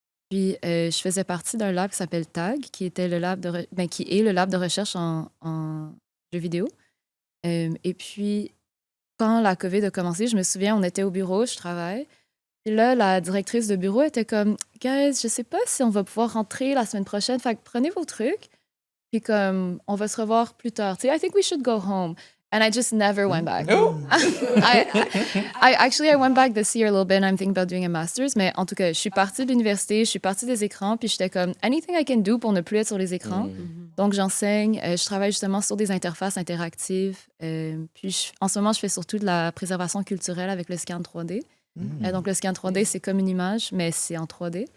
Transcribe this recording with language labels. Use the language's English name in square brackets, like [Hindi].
[French] Puis, je faisais partie d'un lab qui s'appelle TAG, qui était le lab qui est le lab de recherche en jeux vidéo. Et puis, quand la COVID a commencé, je me souviens, on était au bureau, je travaille. Puis là, la directrice de bureau était comme, Guys, je sais pas si on va pouvoir rentrer la semaine prochaine, fait que prenez vos trucs, puis comme, on va se revoir plus tard. Tu sais, [English] I think we should go home. And I just never went back. Oh! I went back this year a little bit and I'm thinking about doing a master's. [French] Mais en tout cas, je suis partie de l'université, je suis partie des écrans, puis j'étais comme, [English] anything I can do [French] pour ne plus être sur les écrans. Donc, j'enseigne, je travaille justement sur des interfaces interactives. Puis, en ce moment, je fais surtout de la préservation culturelle avec le scan 3D. Donc, le scan 3D, c'est comme une image, mais c'est en 3D.